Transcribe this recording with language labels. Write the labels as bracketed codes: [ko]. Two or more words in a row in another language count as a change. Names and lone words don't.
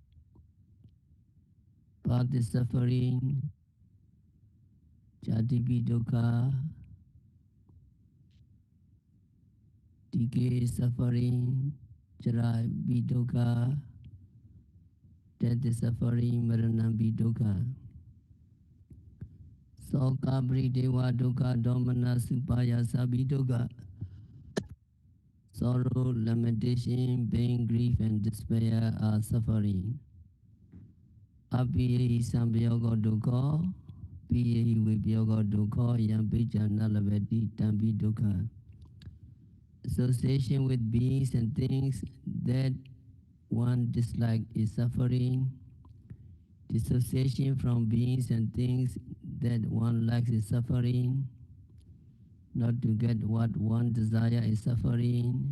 [en] Path is suffering, [pi] Jatipi Dukkha, [en] decay is suffering, [pi] Jara Dukkha, [en] death is suffering, [pi] Marana Dukkha. Soka Prideva Dukkha Domanasa Upayasa Pidukha. [en] Sorrow, lamentation, pain, grief, and despair are suffering. [pi] Apiyehi Sambhyoga Dukkha, Piyehi Vibhyoga Dukkha, Yampicha Nalavati Tampi Dukkha. [en] Association with beings and things that one dislikes is suffering. Dissociation from beings and things that one likes is suffering. Not to get what one desires is suffering.